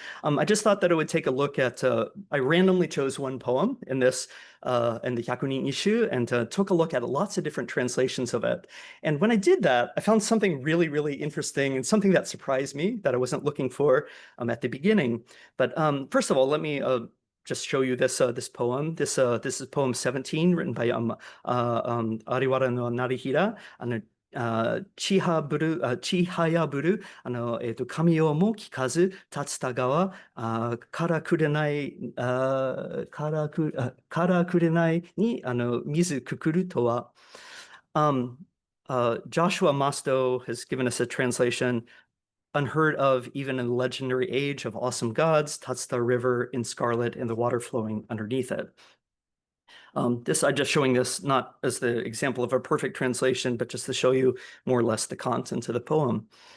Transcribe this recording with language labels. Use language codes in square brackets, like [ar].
[en] I just thought that I would take a look at, I randomly chose one poem in this, in the Hyakunin Nishu, and took a look at lots of different translations of it. And when I did that, I found something really, really interesting and something that surprised me that I wasn't looking for at the beginning. But first of all, let me just show you this this poem. This is poem 17, written by Ariwara no Narihira. [ja] And ちはぶる、ちはやぶる、神代も聞かず、立つた川、からくれない、からくれないに、水くくるとは。 [en] Joshua Masto has given us a translation unheard of even in the legendary age of awesome gods, Tatsuta River in scarlet and the water flowing underneath it. I'm just showing this not as the example of a perfect translation, but just to show you more or less the content of the poem.